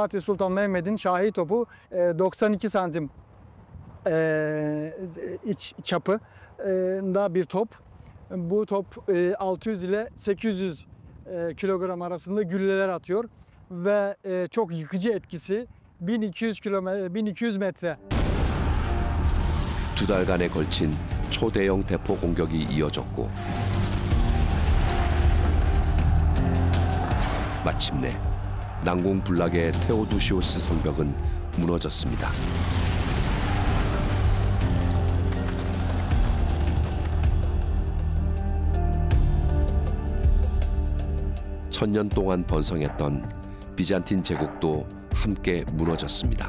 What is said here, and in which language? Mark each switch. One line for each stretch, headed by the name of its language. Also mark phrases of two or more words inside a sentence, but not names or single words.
Turkish: Fatih Sultan Mehmet'in şahi topu 92 santim iç çapında bir top. Bu top 600 ile 800 kilogram arasında gülleler atıyor ve çok yıkıcı etkisi 1200 metre.
Korean: 두 달간에 걸친 초대형 대포 공격이 이어졌고 마침내 난공불락의 테오도시오스 성벽은 무너졌습니다. 천년 동안 번성했던 비잔틴 제국도 함께 무너졌습니다.